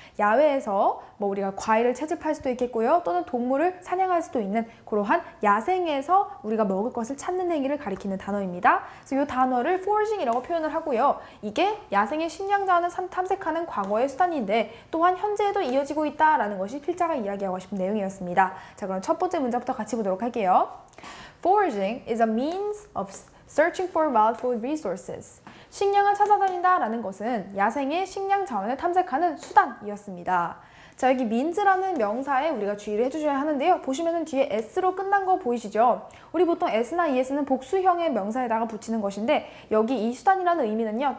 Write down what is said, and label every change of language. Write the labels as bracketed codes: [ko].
[ko] 야외에서 우리가 과일을 채집할 수도 있겠고요. 또는 동물을 사냥할 수도 있는 그러한 야생에서 우리가 먹을 것을 찾는 행위를 가리키는 단어입니다. 그래서 이 단어를 foraging이라고 표현을 하고요. 이게 야생의 식량자원을 탐색하는 과거의 수단인데 또한 현재에도 이어지고 있다라는 것이 필자가 이야기하고 싶은 내용이었습니다. 자, 그럼 첫 번째 문장부터 같이 보도록 할게요. [en] Foraging is a means of searching for wild food resources. [ko] 식량을 찾아다닌다라는 것은 야생의 식량 자원을 탐색하는 수단이었습니다. 자, 여기 means라는 명사에 우리가 주의를 해주셔야 하는데요. 보시면은 뒤에 s로 끝난 거 보이시죠? 우리 보통 s나 es는 복수형의 명사에다가 붙이는 것인데 여기 이 수단이라는 의미는요.